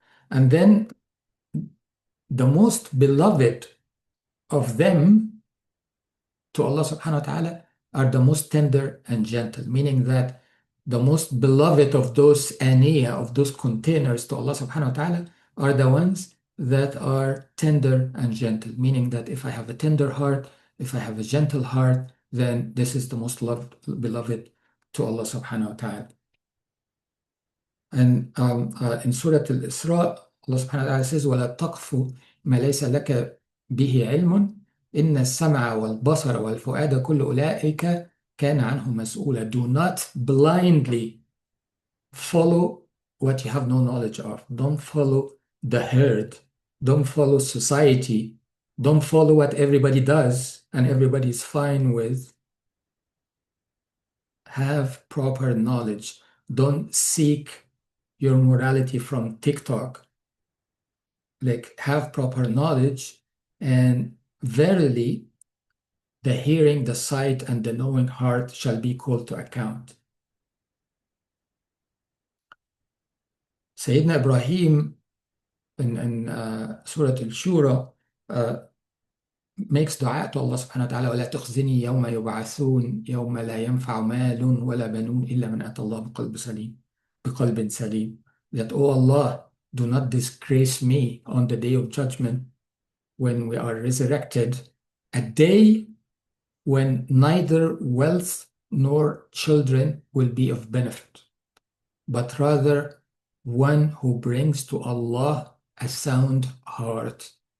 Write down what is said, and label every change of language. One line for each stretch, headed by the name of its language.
English: And then the most beloved of them to Allah subhanahu wa ta'ala are the most tender and gentle, meaning that the most beloved of those aniyah, of those containers to Allah subhanahu wa ta'ala, are the ones that are tender and gentle, meaning that if I have a tender heart, if I have a gentle heart, then this is the most beloved to Allah subhanahu wa ta'ala. And in Surah Al-Isra, Allah subhanahu wa ta'ala says,
Arabic: وَلَا تَقْفُ مَا لَيْسَ لَكَ بِهِ عِلْمٌ إِنَّ السَّمْعَ وَالْبَصَرَ وَالْفُؤَادَ كُلُّ أُولَئِكَ كان عنه مسؤولا.
English: Do not blindly follow what you have no knowledge of. Don't follow the herd. Don't follow society. Don't follow what everybody does and everybody is fine with. Have proper knowledge. Don't seek your morality from TikTok. Like, have proper knowledge, and verily the hearing, the sight, and the knowing heart shall be called to account. Sayyidina Ibrahim in Surah Al-Shura makes dua to Allah subhanahu wa ta'ala,
Arabic: وَلَا تُخْزِنِي يَوْمَ يُبْعَثُونَ يَوْمَ لَا يَنْفَعُ مَالٌ وَلَا بَنُونَ إِلَّا مَنْ أَتَى اللَّهَ بِقَلْبٍ سَلِيمٍ.
English: That, oh Allah, do not disgrace me on the day of judgment when we are resurrected, a day when neither wealth nor children will be of benefit, but rather one who brings to Allah a sound heart.